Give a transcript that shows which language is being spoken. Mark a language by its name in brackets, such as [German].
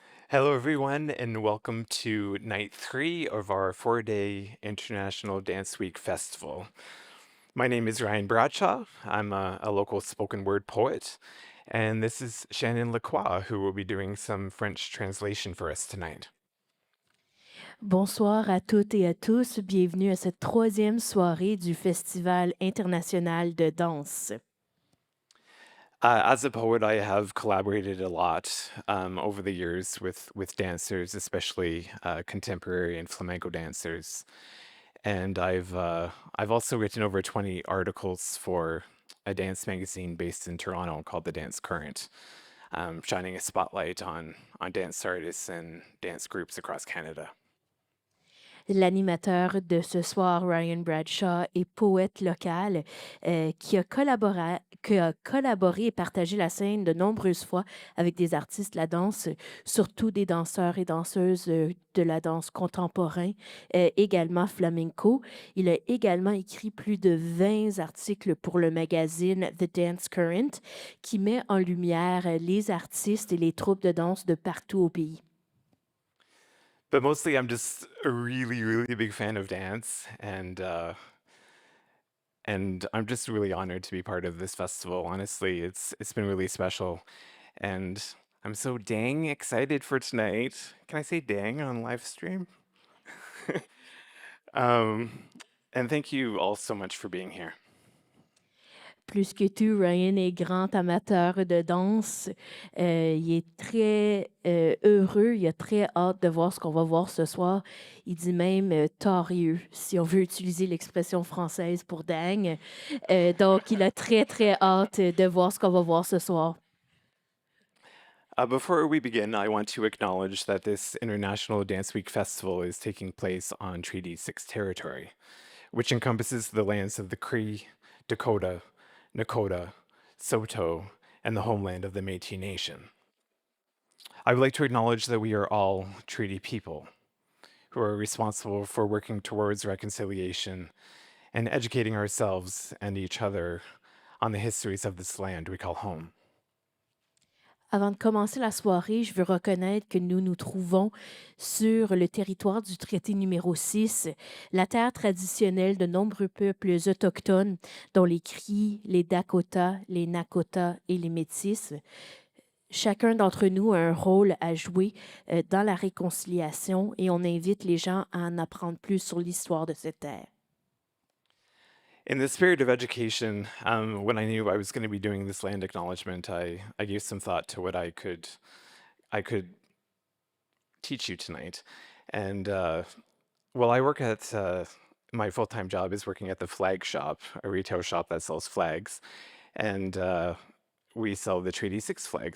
[English] Hello, everyone, and welcome to night 3 of our 4-day International Dance Week Festival. My name is Ryan Bradshaw. I'm a local spoken word poet, and this is Shannon Lacroix, who will be doing some French translation for us tonight. [French] Bonsoir à toutes et à tous. Bienvenue à cette troisième soirée du Festival international de danse. [English] As a poet, I have collaborated a lot over the years with dancers, especially contemporary and flamenco dancers. And I've also written over 20 articles for a dance magazine based in Toronto called The Dance Current, shining a spotlight on dance artists and dance groups across Canada. [French] L'animateur de ce soir, Ryan Bradshaw, est poète local qui a collaboré et partagé la scène de nombreuses fois avec des artistes de la danse, surtout des danseurs et danseuses de la danse contemporain, également flamenco. Il a également écrit plus de 20 articles pour le magazine The Dance Current qui met en lumière les artistes et les troupes de danse de partout au pays. [English] But mostly, I'm just a really, really big fan of dance, and I'm just really honored to be part of this festival. Honestly, it's been really special, and I'm so dang excited for tonight. Can I say dang on live stream? Um, and thank you all so much for being here. [French] Plus que tout, Ryan est grand amateur de danse. Il est très heureux, il a très hâte de voir ce qu'on va voir ce soir. Il dit même torieux, si on veut utiliser l'expression française pour dingue. Donc, il a très, très hâte de voir ce qu'on va voir ce soir. [English] Before we begin, I want to acknowledge that this International Dance Week Festival is taking place on Treaty 6 territory, which encompasses the lands of the Cree, Dakota, Nakota, Saulteaux, and the homeland of the Métis Nation. I would like to acknowledge that we are all treaty people who are responsible for working towards reconciliation and educating ourselves and each other on the histories of this land we call home. [French] Avant de commencer la soirée, je veux reconnaître que nous nous trouvons sur le territoire du traité numéro 6, la terre traditionnelle de nombreux peuples autochtones, dont les Cris, les Dakota, les Nakota et les Métis. Chacun d'entre nous a un rôle à jouer dans la réconciliation et on invite les gens à en apprendre plus sur l'histoire de cette terre. [English] In the spirit of education, when I knew I was going to be doing this land acknowledgement, I gave some thought to what I could teach you tonight. And well, I work at my full-time job is working at the flag shop, a retail shop that sells flags, and we sell the Treaty 6 flag.